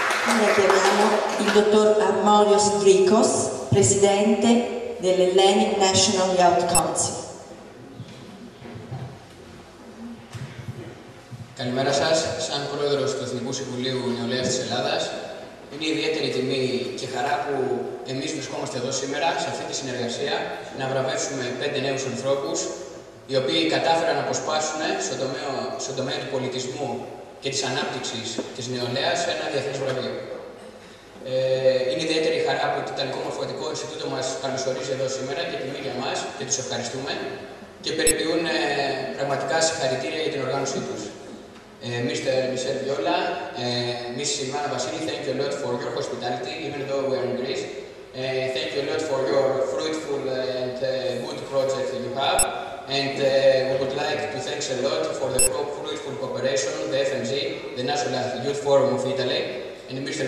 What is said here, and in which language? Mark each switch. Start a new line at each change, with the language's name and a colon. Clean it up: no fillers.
Italian: Ora chiamiamo il dottor Armorios Drikos, presidente dell'Hellenic National Youth Council.
Greek: Καλημέρα σας. Σαν πρόεδρος του Εθνικού Συμβουλίου Νεολαίας της Ελλάδας, είναι ιδιαίτερη τιμή και χαρά που εμείς βρισκόμαστε εδώ σήμερα, σε αυτή τη συνεργασία, να βραβεύσουμε 5 νέους ανθρώπους, οι οποίοι κατάφεραν να αποσπάσουν στον τομέα του πολιτισμού και της ανάπτυξης της νεολαίας ένα διεθνές βραβείο. Είναι ιδιαίτερη χαρά που το Ιταλικό Μορφωτικό Ινστιτούτο μας καλωσορίζει εδώ σήμερα και τιμή για μας και τους ευχαριστούμε και περιποιούν πραγματικά συγχαρητήρια για την οργάνωσή τους.
English: Mr. Michel Viola, Ms. Silvana Vasili, thank you a lot for your hospitality, even though we are in Greece. Thank you a lot for your fruitful and good project you have. And we would like to thank a lot for the fruitful cooperation, the FMG, the National Youth Forum of Italy, and Mr.